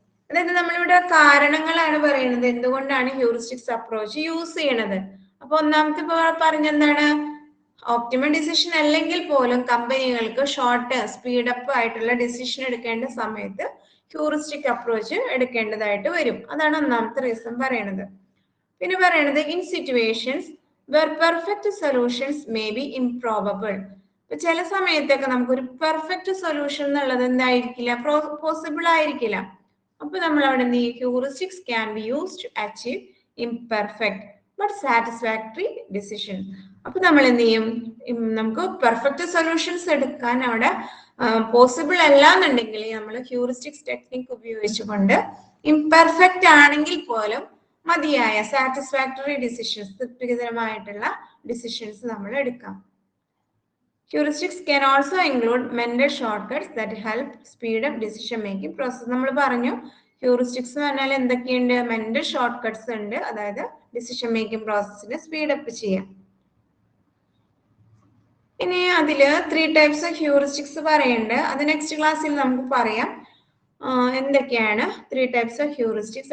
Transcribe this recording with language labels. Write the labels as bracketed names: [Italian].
[Malayalam] അതായത് നമ്മളിവിടെ കാരണങ്ങളാണ് പറയുന്നത് എന്തുകൊണ്ടാണ് ഹ്യൂറിസ്റ്റിക്സ് അപ്രോച്ച് യൂസ് ചെയ്യണത്. അപ്പൊ ഒന്നാമത്തെ പറഞ്ഞെന്താണ്, ഓപ്റ്റിമൽ ഡിസിഷൻ അല്ലെങ്കിൽ പോലും കമ്പനികൾക്ക് ഷോർട്ട് സ്പീഡ് അപ്പ് ആയിട്ടുള്ള ഡിസിഷൻ എടുക്കേണ്ട സമയത്ത് ഹ്യൂറിസ്റ്റിക് അപ്രോച്ച് എടുക്കേണ്ടതായിട്ട് വരും. അതാണ് ഒന്നാമത്തെ റീസൺ പറയണത്. പിന്നെ പറയണത് [English] In situations where perfect solutions may be improbable. [Malayalam] ചില സമയത്തൊക്കെ നമുക്കൊരു പെർഫെക്റ്റ് സൊല്യൂഷൻ എന്നുള്ളത് എന്തായിരിക്കില്ല, പോസിബിൾ ആയിരിക്കില്ല. അപ്പൊ നമ്മൾ അവിടെ എന്ത് ചെയ്യും, [English] Heuristics can be used to achieve imperfect but satisfactory decision. [Malayalam] അപ്പൊ നമ്മൾ എന്ത് ചെയ്യും, നമുക്ക് പെർഫെക്റ്റ് സൊല്യൂഷൻസ് എടുക്കാൻ അവിടെ പോസിബിൾ അല്ല എന്നുണ്ടെങ്കിൽ നമ്മൾ ഹ്യൂറിസ്റ്റിക്സ് ടെക്നിക് ഉപയോഗിച്ചുകൊണ്ട് ഇംപെർഫെക്റ്റ് ആണെങ്കിൽ പോലും മതിയായ സാറ്റിസ്ഫാക്ടറി ഡിസിഷൻസ്, തൃപ്തികരമായിട്ടുള്ള ഡിസിഷൻസ് നമ്മൾ എടുക്കാം. [English] Heuristics can also include mental shortcuts that help speed up decision making process. [Malayalam] നമ്മൾ പറഞ്ഞു ഹ്യൂറിസ്റ്റിക്സ് എന്ന് പറഞ്ഞാൽ എന്തൊക്കെയുണ്ട്? മെന്റൽ ഷോർട്ട് കട്ട്സ് ഉണ്ട്, അതായത് ഡിസിഷൻ മേക്കിംഗ് പ്രോസസ്സിനെ സ്പീഡ് അപ്പ് ചെയ്യാം. ഇനി അതില് 3 ടൈപ്സ് ഓഫ് ഹ്യൂറിസ്റ്റിക്സ് പറയുന്നുണ്ട്. അത് നെക്സ്റ്റ് ക്ലാസ്സിൽ നമുക്ക് പറയാം എന്തൊക്കെയാണ് 3 ടൈപ്സ് ഓഫ് ഹ്യൂറിസ്റ്റിക്സ്.